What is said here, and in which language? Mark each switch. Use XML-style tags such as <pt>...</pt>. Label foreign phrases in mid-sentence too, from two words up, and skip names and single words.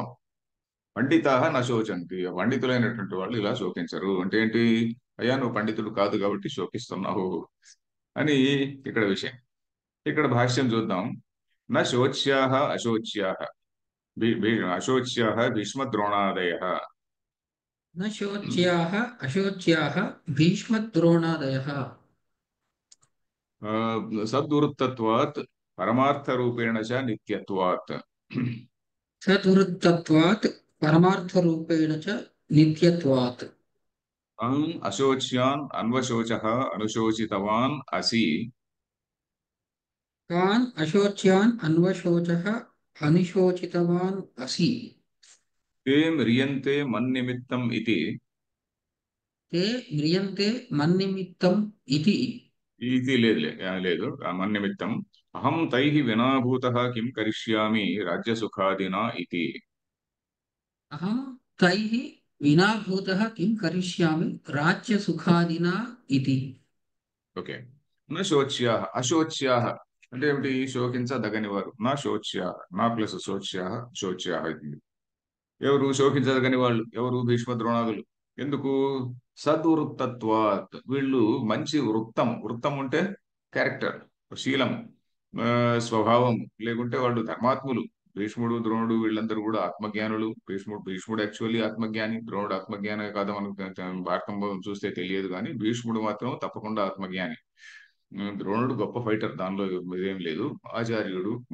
<sa>పండితాహ నశోచంతి.</sa> <te>పండితులైనటువంటి వాళ్ళు ఇలా శోకించరు. అంటే ఏంటి? అయ్యా నువ్వు పండితుడు కాదు కాబట్టి శోకిస్తున్నావు అని ఇక్కడ విషయం. ఇక్కడ భాష్యం చూద్దాం.</te> <sa>న శోచ్యాహ అశోచ్యాహ. అశోచ్యాహ భీష్మద్రోణాదయ. न शोच्याः अशोच्याः भीष्मद्रोणादयः। సద్వృత్తత్వాత్ పరమార్థరూపేణ చ నిత్యత్వాత్. सदुरुत्तत्वात् परमार्थरूपेण च नित्यत्वात्। అశోచ్యాన్ అన్వశోచః అనుశోచితవాన్ అసి. तान् अशोच्यान् अन्वशोचः अनिशोचितवान् असि। ते म्रियन्ते मन्निमित्तम् इति ते म्रियन्ते मन्निमित्तम् इति इति లేదు మన్నిమిత్తం అహం తైః వినాభూతః కిం కరిష్యామి రాజ్యసుఖాదినా इति अहं तैः विना भूतः किं करिष्यामि राज्यसुखादिना इति</sa> <te>ఓకే</te> <sa>నా శోచ్యాః అశోచ్యాః</sa> <te>అంటే ఏమిటి శోకించదగని వారు</te> <sa>నా శోచ్యాః</sa> <te>నా ప్లస్ శోచ్యాః శోచ్యాః ఇది ఎవరు శోకించదగని వాళ్ళు ఎవరు భీష్మ ద్రోణాదులు ఎందుకు సద్వృత్తత్వాత్ వీళ్ళు మంచి వృత్తం వృత్తం అంటే క్యారెక్టర్ శీలం ఆ, స్వభావం లేకుంటే వాళ్ళు ధర్మాత్ములు భీష్ముడు ద్రోణుడు వీళ్ళందరూ కూడా ఆత్మజ్ఞానులు భీష్ముడు యాక్చువల్లీ ఆత్మజ్ఞాని ద్రోణుడు ఆత్మజ్ఞానే కాదు మనకు భారతం చూస్తే తెలియదు కానీ భీష్ముడు మాత్రం తప్పకుండా ఆత్మజ్ఞాని ద్రోణుడు గొప్ప ఫైటర్ దానిలో ఇదేం లేదు ఆచార్యుడు</te>